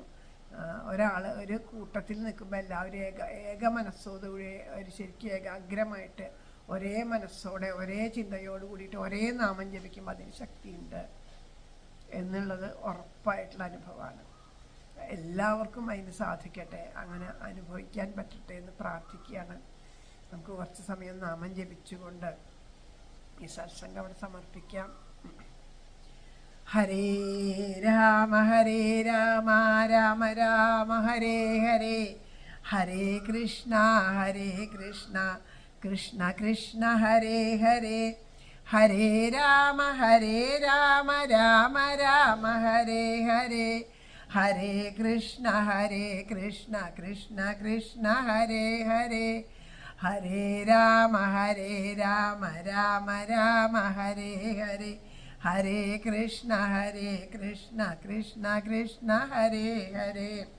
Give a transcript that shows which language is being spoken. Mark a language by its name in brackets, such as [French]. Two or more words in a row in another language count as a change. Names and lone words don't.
[Malayalam] ഒരു കൂട്ടത്തിൽ നിൽക്കുമ്പോൾ എല്ലാവരും ഏക മനസ്സോടുകൂടി ഒരു ശരിക്കും ഏകാഗ്രമായിട്ട് ഒരേ മനസ്സോടെ ഒരേ ചിന്തയോട് കൂടിയിട്ട് ഒരേ നാമം ജപിക്കുമ്പോൾ അതിന് ശക്തിയുണ്ട് എന്നുള്ളത് ഉറപ്പായിട്ടുള്ള അനുഭവമാണ്. എല്ലാവർക്കും അതിന് സാധിക്കട്ടെ, അങ്ങനെ അനുഭവിക്കാൻ പറ്റട്ടെ എന്ന് പ്രാർത്ഥിക്കുകയാണ്. നമുക്ക് കുറച്ച് സമയം നാമം ജപിച്ചുകൊണ്ട് ഈ സത്സംഗം അവിടെ സമർപ്പിക്കാം. [Sanskrit] ഹരേ രാമ രാമ രാമ ഹരേ ഹരേ, ഹരേ കൃഷ്ണ കൃഷ്ണ കൃഷ്ണ ഹരേ ഹരേ, ഹരേ രാമ രാമ രാമ ഹരേ ഹരേ, ഹരേ കൃഷ്ണ കൃഷ്ണ കൃഷ്ണ ഹരേ ഹരേ, ഹരേ രാമ രാമ രാമ ഹരേ ഹരേ, ഹരേ കൃഷ്ണ കൃഷ്ണ കൃഷ്ണ ഹരേ ഹരേ,